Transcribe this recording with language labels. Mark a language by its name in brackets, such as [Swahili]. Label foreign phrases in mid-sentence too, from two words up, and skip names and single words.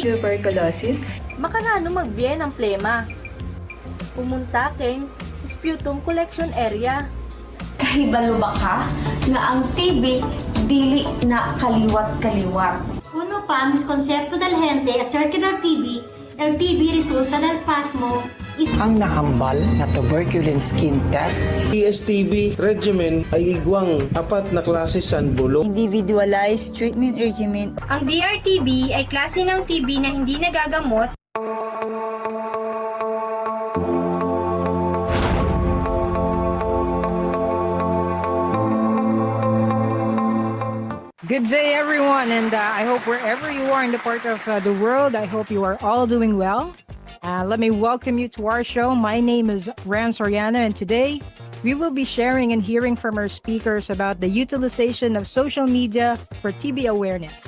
[English] tuberculosis, [Pampanga] Makanano magbiyen ang plema. Pumunta keng sputum collection area. [Cebuano] Kahibalo ba ka nga ang TB dili na kaliwat-kaliwat? [Chavacano] uno pa miskonsepto del gente acerca del TB, el TB resulta del pasmo. [Hiligaynon] Ang nahambal na tuberculin skin test. [Bikol] DSTB regimen ay igwang apat na klase sanbulo. [English] Individualized treatment regimen. [Filipino] Ang DRTB ay klase ng TB na hindi nagagamot [English] Good day, everyone, and I hope wherever you are in the part of the world, I hope you are all doing well. Let me welcome you to our show. My name is Ran Soriano, and today we will be sharing and hearing from our speakers about the utilization of social media for TB awareness.